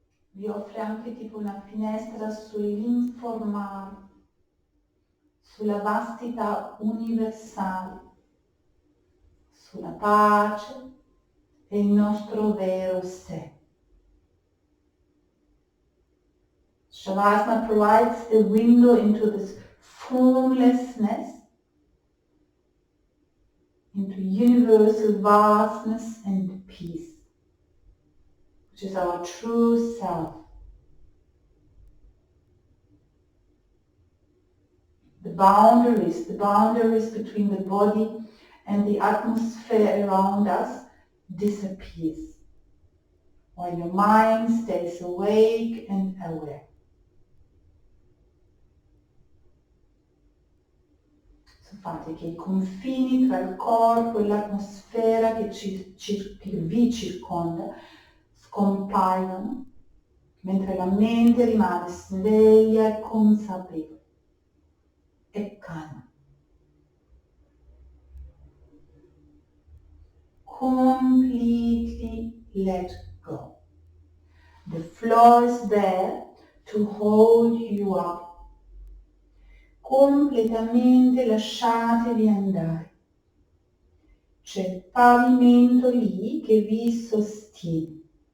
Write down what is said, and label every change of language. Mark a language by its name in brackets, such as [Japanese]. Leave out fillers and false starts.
[Italian] Vi offre anche tipo una finestra sull'informare, sulla vastità universale, sulla pace e il nostro vero sé. [English] Shavasana provides a window into this formlessness, into universal vastness and peace, which is our true self. The boundaries between the body and the atmosphere around us disappears, while your mind stays awake and aware. [Italian] So fate che i confini tra il corpo e l'atmosfera che vi circonda scompaiano, mentre la mente rimane sveglia e consapevole e calma. [English] Completely let go. The floor is there to hold you up. [Italian] Completamente lasciatevi andare. C'è il pavimento lì che vi sostiene.